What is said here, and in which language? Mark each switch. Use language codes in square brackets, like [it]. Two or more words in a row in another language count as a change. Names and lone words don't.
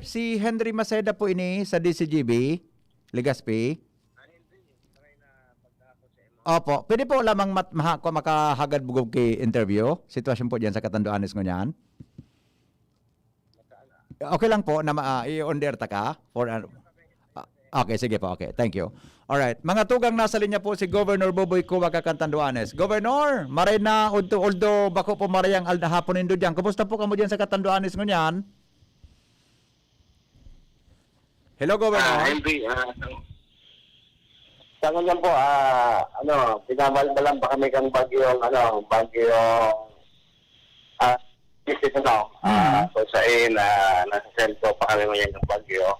[bik] Si Henry Maceda po ini sa DCGB, Legazpi. Opo, pwede po lamang makahagad bugog kay interview. Sitwasyon po diyan sa Catanduanes ngunyan. Okay lang po na i-on-air ta ka for Okay, sige po. [en] Okay, thank you. Alright, [bik] mga tugang nasa linya po si Governor Boboy Cuba Catanduanes. Governor, maray na although bako po marayang alda hapon nindo diyan. Kumusta po kamo diyan sa Catanduanes ngunyan? [en] Hello, Governor. [tl] Henry, sa ngayon po, pinabalbalan pa kami kang bagyong, visit kung saan nasa sentro pa kami ngayon ng bagyo.